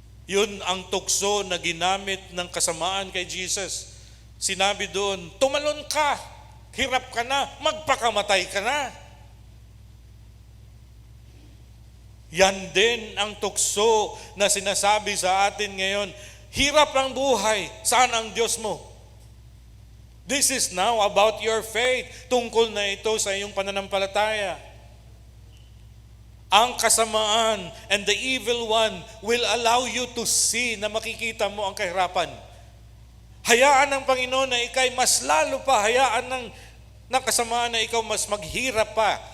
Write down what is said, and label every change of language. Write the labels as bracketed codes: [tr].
[tl] Yun ang tukso na ginamit ng kasamaan kay Jesus. Sinabi doon, tumalon ka, hirap ka na, magpakamatay ka na. Yan din ang tukso na sinasabi sa atin ngayon. Hirap ang buhay. Saan ang Diyos mo? [en] This is now about your faith. [tl] Tungkol na ito sa iyong pananampalataya. Ang kasamaan [en] and the evil one will allow you to see [tl] na makikita mo ang kahirapan. Hayaan ng Panginoon na ikay mas lalo pa. Hayaan ng kasamaan na ikaw mas maghirap pa.